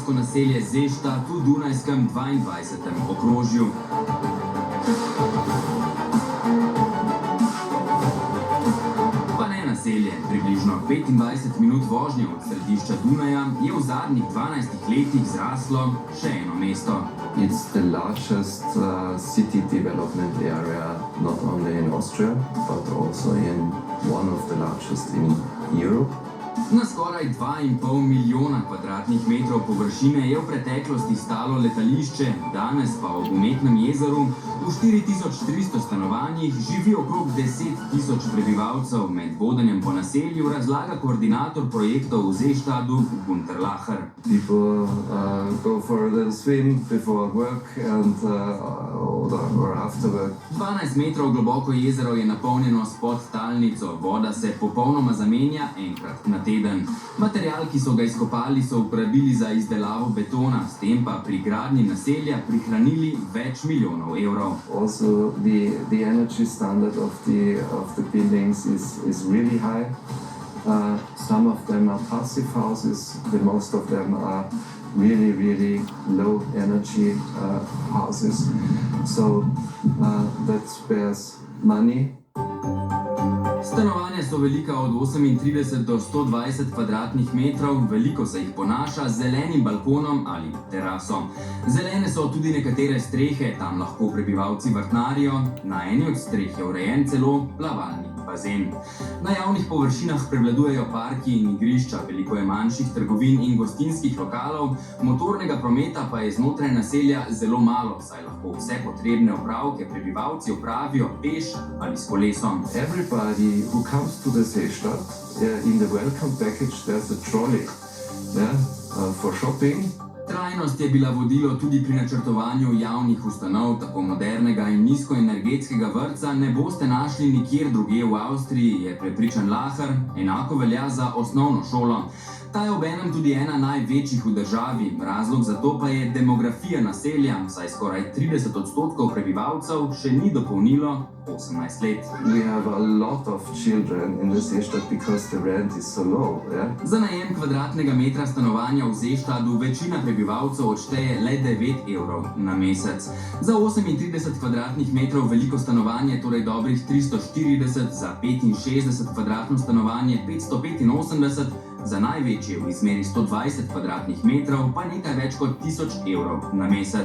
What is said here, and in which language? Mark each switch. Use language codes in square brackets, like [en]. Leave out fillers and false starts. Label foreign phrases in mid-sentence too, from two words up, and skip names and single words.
[sl] naselje Seestadt v Dunajskem 22. okrožju. Pa ne naselje, približno 25 minut vožnje od središča Dunaja je v zadnjih 12 letih zraslo še eno mesto. [en] It's the largest city development area, not only in Austria, but also in one of the largest in Europe. [sl] Na skoraj 2,5 milijona kvadratnih metrov površine je v preteklosti stalo letališče, danes pa ob umetnem jezeru v 4300 stanovanjih živi okrog 10.000 prebivalcev. Med vodenjem po naselju razlaga koordinator projektov v Seestadtu Gunter Lacher. [en] People go for a little swim before work and or after work. [sl] 12 metrov globoko jezero je napolnjeno s podtalnico, voda se popolnoma zamenja enkrat na teden. Material, ki so ga izkopali, so uporabili za izdelavo betona, s tem pa pri gradnji naselja prihranili več milijonov evrov. [en] Also the energy standard of the buildings is really high. Some of them are passive houses, the most of them are really low energy houses. So that spares money. [sl] Stanovanja so velika od 38 do 120 kvadratnih metrov, veliko se jih ponaša z zelenim balkonom ali teraso. Zelene so tudi nekatere strehe, tam lahko prebivalci vrtnarijo, na eni od streh je urejen celo plavalni bazen. Na javnih površinah prevladujejo parki in igrišča, veliko je manjših trgovin in gostinskih lokalov, motornega prometa pa je znotraj naselja zelo malo, saj lahko vse potrebne opravke prebivalci opravijo peš ali s kolesom. [en] Everybody who comes to the Seestadt, in the welcome package there's a trolley for shopping. [sl] Trajnost je bila vodilo tudi pri načrtovanju javnih ustanov, tako modernega in nizkoenergetskega vrtca ne boste našli nikjer drugje v Avstriji, je prepričan Lacher, enako velja za osnovno šolo. Ta je obenem tudi ena največjih v državi, razlog za to pa je demografija naselja, saj skoraj 30% prebivalcev še ni dopolnilo 18 let. [en] We have a lot of children in the Seestadt because the rent is so low. [sl] Za najem kvadratnega metra stanovanja v Seestadtu večina prebivalcev odšteje le 9 evrov na mesec. Za 38 kvadratnih metrov veliko stanovanje, torej dobrih 340, za 65 kvadratno stanovanje 585, za največje v izmeri 120 kvadratnih metrov pa nekaj več kot 1000 evrov na mesec.